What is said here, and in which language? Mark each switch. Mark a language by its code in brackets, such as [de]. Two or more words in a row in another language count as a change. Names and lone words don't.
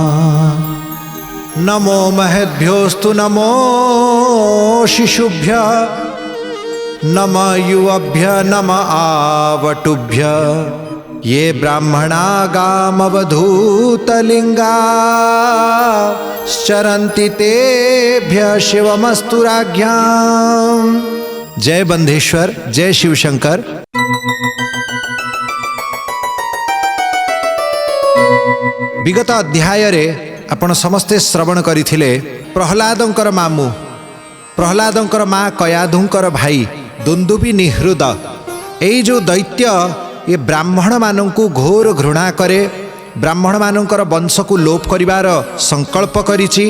[sa] नमो महद्भ्योस्तु नमो शिशुभ्य नम युवभ्य नम आवटुभ्य ये ब्राह्मणा गामवधूतलिंगा श्चरन्ति तेभ्य शिवमस्तु राज्ञाम्। [or] ଜୟ ବନ୍ଧେଶ୍ୱର, ଜୟ ଶିବଶଙ୍କର। ବିଗତ ଅଧ୍ୟାୟ ରେ ଆପଣ ସମସ୍ତେ ଶ୍ରବଣ କରିଥିଲେ ପ୍ରହ୍ଲାଦଙ୍କର ମାମୁଁ, ପ୍ରହ୍ଲାଦଙ୍କର ମାଁ କୟାଧୁଙ୍କର ଭାଇ ଦୁନ୍ଦୁଭି ନିହ୍ରଦ ଏଇ ଯୋ ଦୈତ୍ୟ ଯେ ବ୍ରାହ୍ମଣ ମାନଙ୍କୁ ଘୋର ଘୃଣା କରେ, ବ୍ରାହ୍ମଣ ମାନଙ୍କର ବଂଶ କୁ ଲୋପ କରିବାର ସଙ୍କଳ୍ପ କରିଛି।